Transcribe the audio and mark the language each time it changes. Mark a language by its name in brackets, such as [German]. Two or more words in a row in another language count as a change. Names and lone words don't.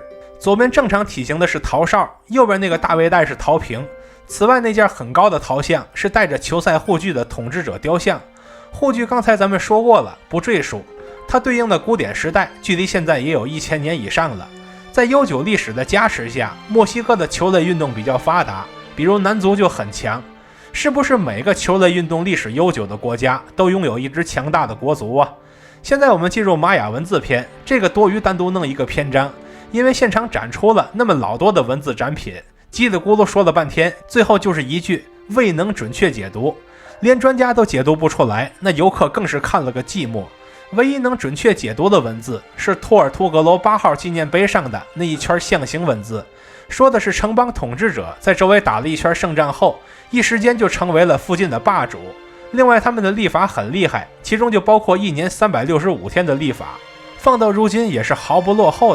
[Chinese] 左邊正常体型的是陶哨，右邊那個大背带是陶瓶。此外那件很高的陶像是带着球赛护具的統治者雕像。护具刚才咱們說過了，不赘述。它对应的古典时代距離現在也有1000年以上了。在悠久歷史的加持下，墨西哥的球類運動比較發達，比如男足就很強。是不是每個球類運動歷史悠久的國家都擁有一支強大的國足啊？現在我們進入瑪雅文字篇，這個多餘單獨弄一個篇章，因為現場展出了那麼老多的文字展品，叽里咕嚕說了半天，最後就是一句未能準確解讀，連專家都解讀不出來，那游客更是看了個寂寞。唯一能準確解讀的文字是托爾圖格罗8號紀念碑上的那一圈象形文字，說的是城邦統治者在周圍打了一圈勝仗後，一時间就成為了附近的霸主。另外他們的历法很厲害，其中就包括1年365天的历法，放到如今也是毫不落後的。